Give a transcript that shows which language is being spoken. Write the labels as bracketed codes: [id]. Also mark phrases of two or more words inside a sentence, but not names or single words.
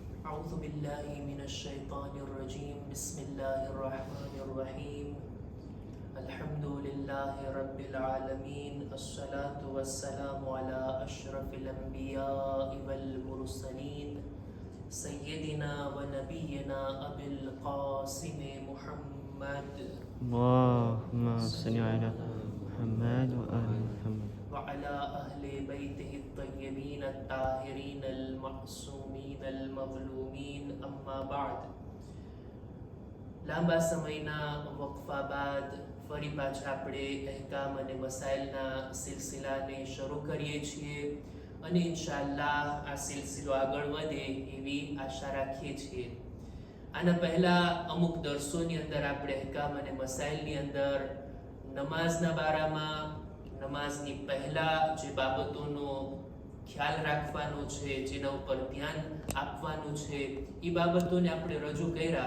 [ar] أعوذ بالله من الشيطان الرجيم بسم الله الرحمن الرحيم الحمد لله رب العالمين الصلاة والسلام على أشرف الأنبياء والمرسلين سيدنا ونبينا أبي القاسم محمد اللهم صل على محمد وآل محمد وعلى أهل بيته الطيبين الطاهرين المعصومين المظلومين أما بعد [gu] લાંબા સમયના વકફા બાદ ફરી પાછા આપણે અહેકામ અને મસાઇલના સિલસિલાને શરૂ કરીએ છીએ અને ઇન્શાઅલ્લાહ આ સિલસિલો આગળ વધે એવી આશા રાખીએ છીએ. આના પહેલા અમુક દર્સોની અંદર આપણે અહેકામ અને મસાઇલની અંદર નમાઝના બારામાં નમાઝની પહેલા જે બાબતોનો ખ્યાલ રાખવાનો છે, જેના ઉપર ધ્યાન આપવાનું છે, એ બાબતોને આપણે રજૂ કર્યા.